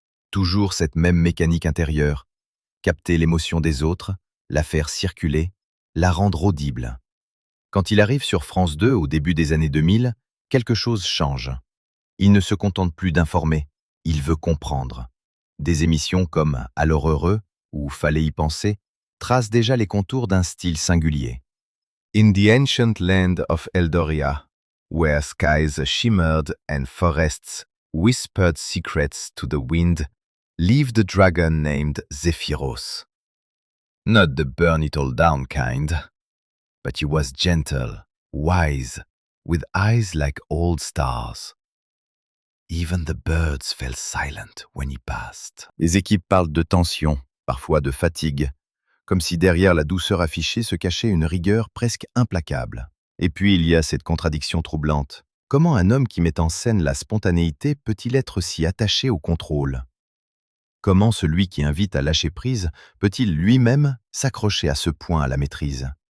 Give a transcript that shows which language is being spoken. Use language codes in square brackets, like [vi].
[fr] Toujours cette même mécanique intérieure, capter l'émotion des autres, la faire circuler, la rendre audible. Quand il arrive sur France 2 au début des années 2000, quelque chose change. Il ne se contente plus d'informer, il veut comprendre. Des émissions comme Alors heureux ou Fallait y penser tracent déjà les contours d'un style singulier. [en] In the ancient land of Eldoria, where skies shimmered and forests whispered secrets to the wind, lived a dragon named Zephyros. Not the burn it all down kind, but he was gentle, wise, with eyes like old stars. Even the birds fell silent when he passed. [fr] Les équipes parlent de tension, parfois de fatigue, comme si derrière la douceur affichée se cachait une rigueur presque implacable. Et puis il y a cette contradiction troublante. Comment un homme qui met en scène la spontanéité peut-il être si attaché au contrôle? Comment celui qui invite à lâcher prise peut-il lui-même s'accrocher à ce point à la maîtrise?